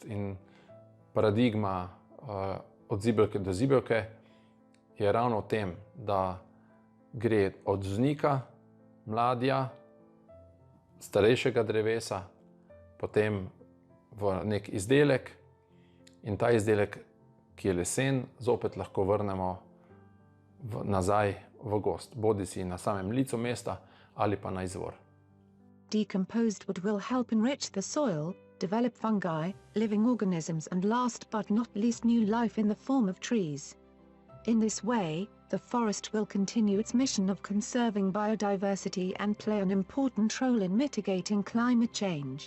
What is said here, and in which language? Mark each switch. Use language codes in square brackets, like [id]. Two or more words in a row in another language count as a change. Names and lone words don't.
[sl] In paradigma od zibelke do zibelke je ravno v tem, da gre od vznika, mladja, starejšega drevesa, potem v nek izdelek in ta izdelek, ki je lesen, zopet lahko vrnemo nazaj v gozd, bodisi na samem licu mesta ali pa na izvor. [en] Decomposed wood will help enrich the soil, develop fungi, living organisms, and last but not least new life in the form of trees. In this way, the forest will continue its mission of conserving biodiversity and play an important role in mitigating climate change.